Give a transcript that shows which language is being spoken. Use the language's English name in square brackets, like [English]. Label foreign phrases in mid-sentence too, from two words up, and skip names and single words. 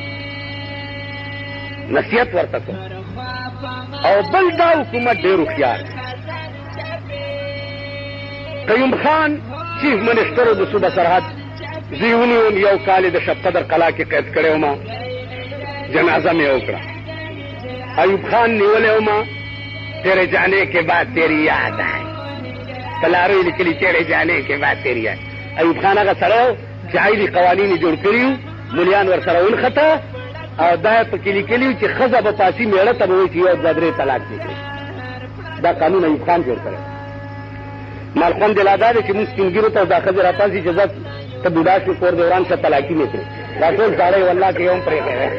[Pashto] او بل دا حکومت ډېر هوښیار قیوم خان چیف منسټر د صوبه سرحد زه یې ونیوم یو کال یې د شب قدر قلعه کې قید کړی وم جنازه مې وکړه ایوب خان نیولی وم [Urdu] تیرے جانے کے بعد تیری یاد آئی [Pashto] پلارو یې لیکلي [Urdu] تیرے جانے کے بعد تیری یاد [Pashto] ایوب خان هغه سړی و چې عایدي قوانین یې جوړ کړي وو مولیان ورسره ونښته او دا یې پکې لیکلي وو چې ښځه به پاسي مېړه ته به وایي چې یو دوه درې طلاق دې کړي دا قانون ایوب خان جوړ کړی مال خوند یې لا دا دی چې مونږ سپین ږیرو ته دا ښځې راپاسي چې زه ته بوډا شو کور دوران ښه طلاقي مې کړې دا ټول زاړه یې والله کې یو هم پرېښی دی